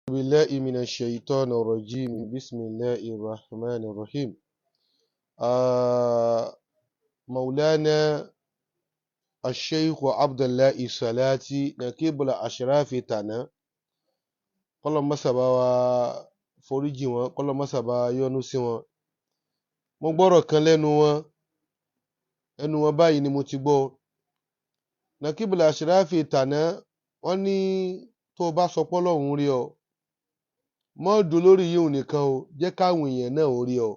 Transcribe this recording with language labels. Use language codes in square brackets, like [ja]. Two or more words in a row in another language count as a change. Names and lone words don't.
[ar] بالله من الشيطان الرجيم بسم الله الرحمن الرحيم مولانا الشيخ عبد الله الصلاتي نقيب الأشراف تانا [yo] kọ́lọ́ má ṣà bá wa foríjì wọn kọ́lọ́ má ṣà bá wa yọ́nú sí wọn. Mo gbọ́rọ̀ kan lẹ́nu wọn báyìí ni mo ti gbọ́. Naqib al-Ashraf tàná wọ́n ní tó o bá sọ pé Ọlọ́run rí ọ mọ́ dùn lórí yìí nìkan o, jẹ́ káwọn èèyàn náà ò rí ọ.